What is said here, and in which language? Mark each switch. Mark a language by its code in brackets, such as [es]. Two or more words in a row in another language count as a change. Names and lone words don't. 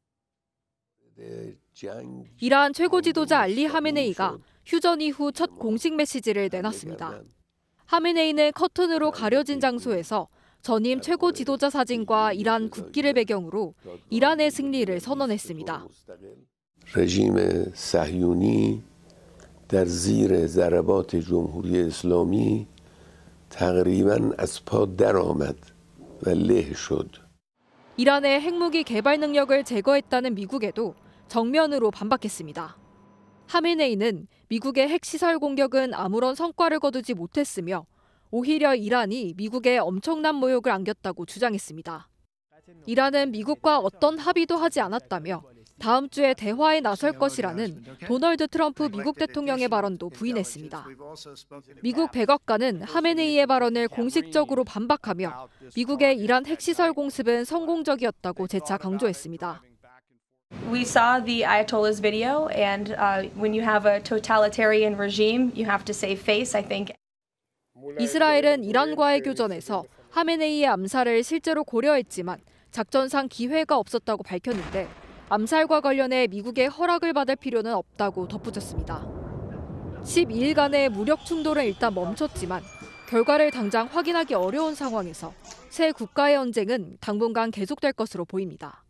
[ko] 이란 최고 지도자 알리 하메네이가 휴전 이후 첫 공식 메시지를 내놨습니다. 하메네이는 커튼으로 가려진 장소에서 전임 최고 지도자 사진과 이란 국기를 배경으로 이란의 승리를 선언했습니다. [fa] رژیم صهیونی در زیر ضربات جمهوری اسلامی تقریباً از پا درآمد و له شد. [ko] 이란의 핵무기 개발 능력을 제거했다는 미국에도 정면으로 반박했습니다. 하메네이는 미국의 핵시설 공격은 아무런 성과를 거두지 못했으며 오히려 이란이 미국에 엄청난 모욕을 안겼다고 주장했습니다. 이란은 미국과 어떤 합의도 하지 않았다며 다음 주에 대화에 나설 것이라는 도널드 트럼프 미국 대통령의 발언도 부인했습니다. 미국 백악관은 하메네이의 발언을 공식적으로 반박하며 미국의 이란 핵시설 공습은 성공적이었다고 재차 강조했습니다. [en] We saw the Ayatollah's video, and when you have a totalitarian regime, you have to save face, I think. [ko] 이스라엘은 이란과의 교전에서 하메네이의 암살을 실제로 고려했지만 작전상 기회가 없었다고 밝혔는데 암살과 관련해 미국의 허락을 받을 필요는 없다고 덧붙였습니다. 12일간의 무력 충돌은 일단 멈췄지만 결과를 당장 확인하기 어려운 상황에서 세 국가의 언쟁은 당분간 계속될 것으로 보입니다.